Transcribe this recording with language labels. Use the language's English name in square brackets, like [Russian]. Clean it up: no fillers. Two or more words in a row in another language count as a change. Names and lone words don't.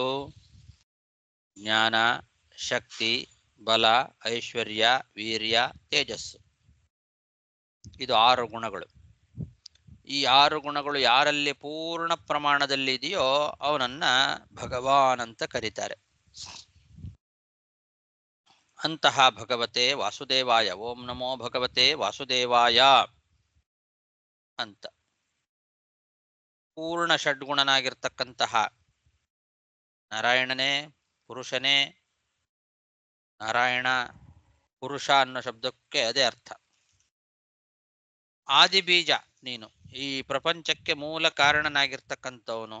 [Kannada] ಜ್ಞಾನ, ಶಕ್ತಿ, ಬಲ, ಐಶ್ವರ್ಯ, ವೀರ್ಯ, ತೇಜಸ್ಸು. ಇದು 6 ಗುಣಗಳು. ಈ 6 ಗುಣಗಳು ಯಾರಲ್ಲಿ ಪೂರ್ಣ ಪ್ರಮಾಣದಲ್ಲಿ ಇದೆಯೋ ಅವನನ್ನ ಭಗವಾನ್ ಅಂತ ಕರೀತಾರೆ. [Sanskrit] ಅಂತಹ ಭಗವತೆ ವಾಸುದೇವಾಯ, ಓಂ ನಮೋ ಭಗವತೆ ವಾಸುದೇವಾಯ ಅಂತ. [Kannada] ಪೂರ್ಣ ಷಡ್ಗುಣನಾಗಿರ್ತಕ್ಕಂತಹ ನಾರಾಯಣನೇ, ಪುರುಷನೇ. ನಾರಾಯಣ ಪುರುಷ ಅನ್ನೋ ಶಬ್ದಕ್ಕೆ ಅದೇ ಅರ್ಥ. ಆದಿಬೀಜ ನೀನು, ಈ ಪ್ರಪಂಚಕ್ಕೆ ಮೂಲ ಕಾರಣನಾಗಿರ್ತಕ್ಕಂಥವನು.